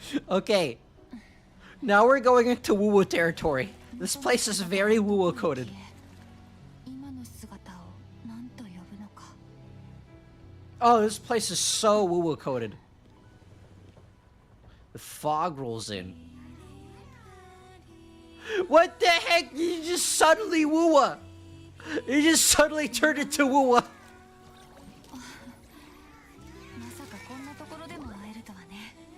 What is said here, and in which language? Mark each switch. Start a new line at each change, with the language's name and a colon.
English: Okay. Now we're going into Wuwa territory. This place is very Wuwa coded.
Japanese: 今の姿を何と呼ぶのか。
English: Oh, this place is so Wuwa coded. The fog rolls in. What the heck? You just suddenly Wuwa. You just suddenly turned into Wuwa.
Japanese: まさかこんなところでも会えるとはね。